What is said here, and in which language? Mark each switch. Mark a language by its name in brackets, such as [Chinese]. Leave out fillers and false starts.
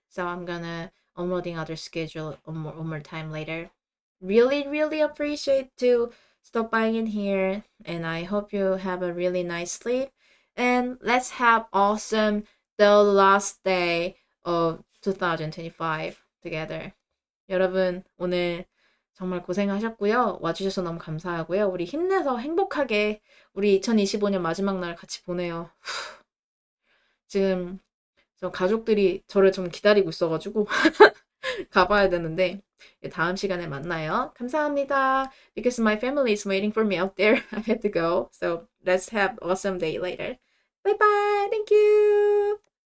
[English] So I'm gonna uploading other schedule one more time later. Really, really appreciate to stop by in here, and I hope you have a really nice sleep. And let's have awesome the last day of 2025 together. [Korean] 여러분 오늘 정말 고생하셨고요. 와주셔서 너무 감사하고요. 우리 힘내서 행복하게 우리 2025년 마지막 날 같이 보내요. 지금 저 가족들이 저를 좀 기다리고 있어가지고 가봐야 되는데 다음 시간에 만나요. 감사합니다. [English] Because my family is waiting for me out there. I have to go. So let's have awesome day later. Bye bye. Thank you.